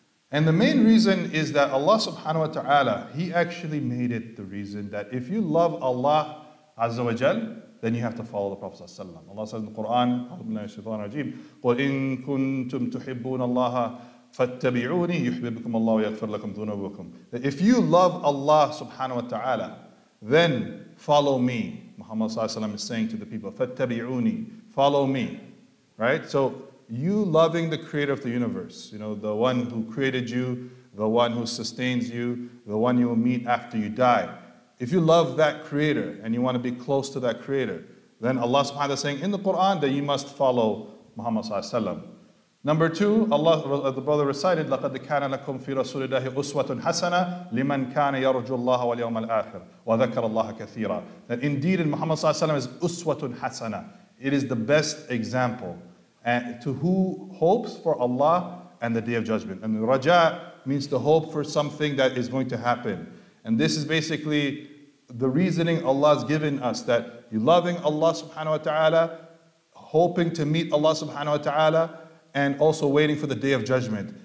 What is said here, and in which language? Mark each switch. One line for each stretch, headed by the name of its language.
English: And the main reason is that Allah subhanahu wa ta'ala, He actually made it the reason that if you love Allah Azza wa Jal, then you have to follow the Prophet sallallahu alaihi wasallam. Allah says in the Quran,
Arabic: قُلْ إِن كُنْتُمْ تُحِبُّونَ اللَّهَ فَاتَّبِعُونِي يُحْبِبْكُمُ اللَّهُ وَيَغْفِرْ لَكُمْ ذُنُوبَكُمْ.
English: That if you love Allah subhanahu wa ta'ala, then follow me. Muhammad sallallahu alaihi wasallam is saying to the people, فَاتَّبِعُونِي, follow me. Right? So you loving the creator of the universe, the one who created you, the one who sustains you, the one you will meet after you die. If you love that creator and you want to be close to that creator, then Allah subhanahu wa ta'ala is saying in the Quran that you must follow Muhammad sallallahu alaihi wasallam. Number two, Allah, the brother recited,
Arabic: لَقَدْ كَانَ لَكُمْ فِي رَسُولِ اللَّهِ أُسْوَةٌ حَسَنَةٌ لِمَنْ كَانَ يَرْجُو اللَّهَ وَالْيَوْمَ الْآخِرِ وَذَكَرَ اللَّهَ كَثِيرًا.
English: That indeed in Muhammad ﷺ is uswatun hasana. It is the best example to who hopes for Allah and the Day of Judgment. And raja means to hope for something that is going to happen. And this is basically the reasoning Allah has given us, that you loving Allah subhanahu wa ta'ala, hoping to meet Allah subhanahu wa ta'ala, and also waiting for the Day of Judgment.